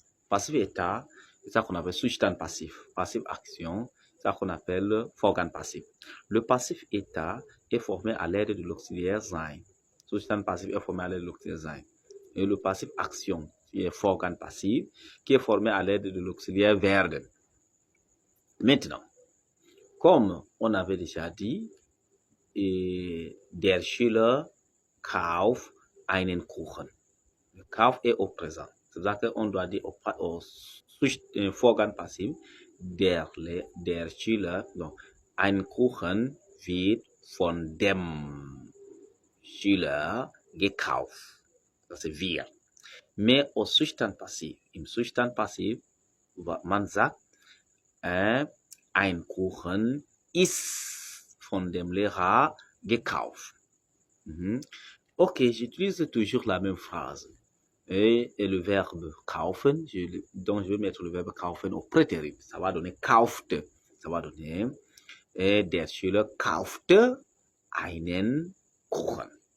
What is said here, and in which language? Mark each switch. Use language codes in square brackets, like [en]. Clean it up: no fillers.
[fr] Passif état, c'est ça qu'on appelle substance passif. Passif action, c'est ça qu'on appelle organe passif. Le passif état est formé à l'aide de l'auxiliaire sein. Substance passif est formé à l'aide de l'auxiliaire sein. Et le passif action, qui est organe passif, qui est formé à l'aide de l'auxiliaire werden. Maintenant, comme on avait déjà dit, [de] der Schüler kauft einen Kuchen. [fr] Le kauf est au présent. C'est-à-dire qu'on doit dire au Vorgang passif, der Schüler, donc, [de] ein Kuchen wird von dem Schüler gekauft. Das ist wir. [fr] Mais au [de] Zustand passiv, im Zustand passiv, man sagt, ein Kuchen ist von dem Lehrer gekauft. [fr] Ok, j'utilise toujours la même phrase. Et le verbe kaufen, donc je vais mettre le verbe kaufen au prétérit. Ça va donner kauft. Ça va donner [de] der Schüler kaufte einen Kuchen.